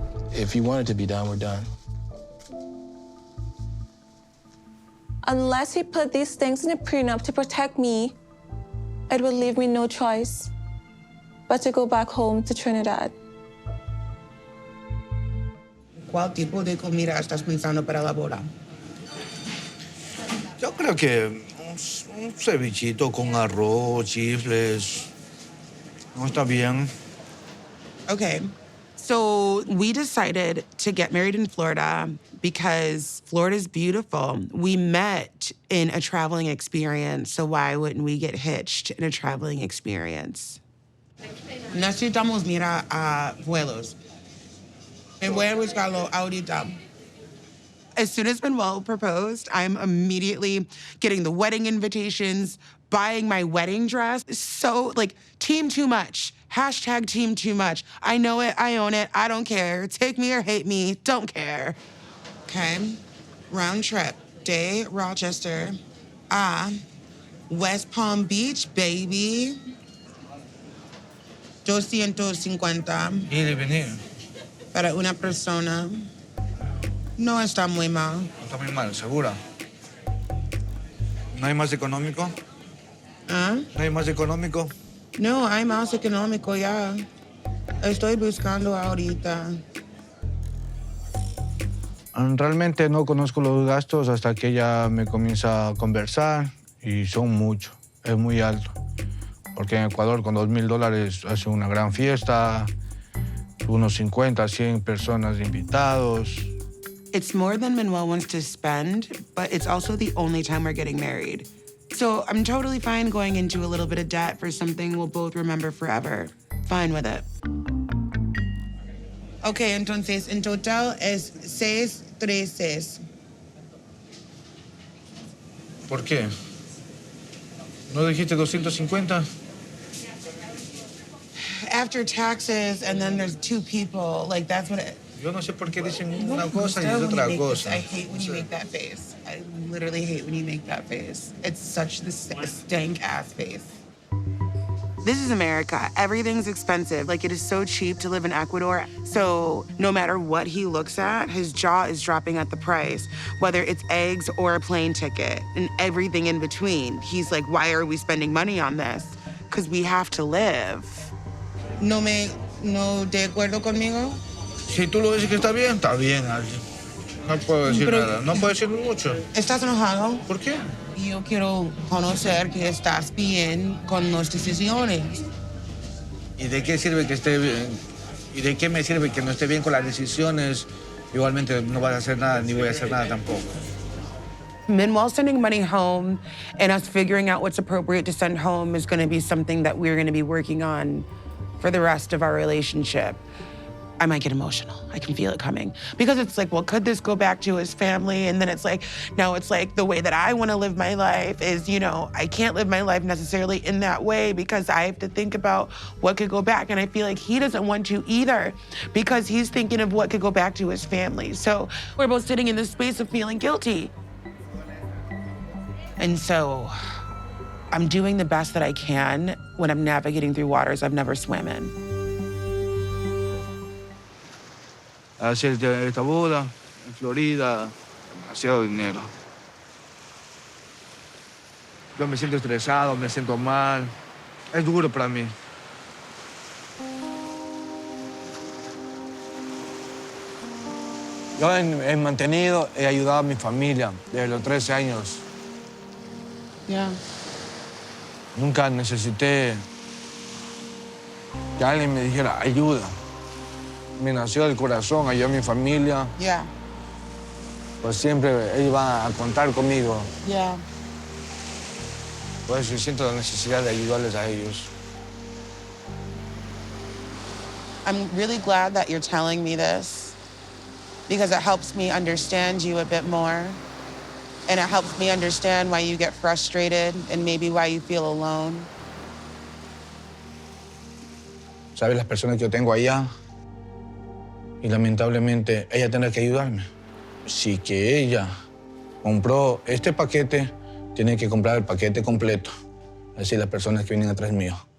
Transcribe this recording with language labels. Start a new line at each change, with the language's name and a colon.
English: If you want it to be done, we're done. Unless he put these things in a prenup to protect me, it will leave me no choice but to go back home to Trinidad.
Spanish: ¿Cuál tipo de comida estás pensando para la boda? Yo creo que un cevichito con arroz, chifles. No está bien.
English: Okay, so we decided to get married in Florida because Florida's beautiful. We met in a traveling experience, so why wouldn't we get hitched in a traveling experience? Necesitamos mirar a vuelos. Me voy a buscarlo ahorita. As soon as Manuel proposed, I'm immediately getting the wedding invitations, buying my wedding dress. So, team too much. Hashtag team too much. I know it, I own it, I don't care. Take me or hate me, don't care. Okay, round trip. Day, Rochester. West Palm Beach, baby. 250.
Spanish: Ir y venir. Para una persona. No está muy mal. No está muy mal, ¿segura? ¿No hay más económico? ¿Ah? ¿No hay más económico? No, hay más económico ya. Estoy buscando ahorita. Realmente no conozco los gastos hasta que ella me comienza a conversar y son muchos, es muy alto. Porque en Ecuador con $2,000 hace una gran fiesta, unos 50, 100 personas invitados.
English: It's more than Manuel wants to spend, but it's also the only time we're getting married. So I'm totally fine going into a little bit of debt for something we'll both remember forever. Fine with it.
Spanish: Okay, entonces en total es 636. ¿Por qué? ¿No dijiste 250?
English: After taxes, and then there's 2 people, like that's what it...
Spanish: Yo no sé por qué dicen una cosa y es otra cosa.
English: I hate when you make that face. I literally hate when you make that face. It's such the stank-ass face. This is America. Everything's expensive. Like, it is so cheap to live in Ecuador. So no matter what he looks at, his jaw is dropping at the price, whether it's eggs or a plane ticket and everything in between. He's like, why are we spending money on this? Because we have to live.
Spanish: No de acuerdo conmigo? Si tú lo dices que está bien, Archie. No puedo decir nada. No puedo decir mucho. ¿Estás enojado? ¿Por qué? Yo quiero conocer que estás bien con las decisiones. ¿Y de qué sirve que esté bien? ¿Y de qué me sirve que no esté bien con las decisiones? Igualmente no vas a hacer nada, ni voy a hacer nada tampoco.
English: Meanwhile, sending money home and us figuring out what's appropriate to send home is going to be something that we're going to be working on for the rest of our relationship. I might get emotional. I can feel it coming. Because it's like, well, could this go back to his family? And then it's like, no, it's like the way that I want to live my life is, you know, I can't live my life necessarily in that way because I have to think about what could go back. And I feel like he doesn't want to either because he's thinking of what could go back to his family. So we're both sitting in this space of feeling guilty. And so I'm doing the best that I can when I'm navigating through waters I've never swam in.
Spanish: Hacer esta boda en Florida, demasiado dinero. Yo me siento estresado, me siento mal. Es duro para mí. Yo he mantenido, he ayudado a mi familia desde los 13 años.
English: Yeah.
Spanish: Nunca necesité que alguien me dijera ayuda. Me nació del corazón, ayudé a mi familia.
English: Yeah.
Spanish: Pues siempre ellos van a contar conmigo.
English: Yeah.
Spanish: Por eso yo siento la necesidad de ayudarles a ellos.
English: I'm really glad that you're telling me this because it helps me understand you a bit more. And it helps me understand why you get frustrated and maybe why you feel alone.
Spanish: ¿Sabes las personas que yo tengo allá? Y lamentablemente ella tendrá que ayudarme. Si que ella compró este paquete, tiene que comprar el paquete completo. Así las personas que vienen atrás mío.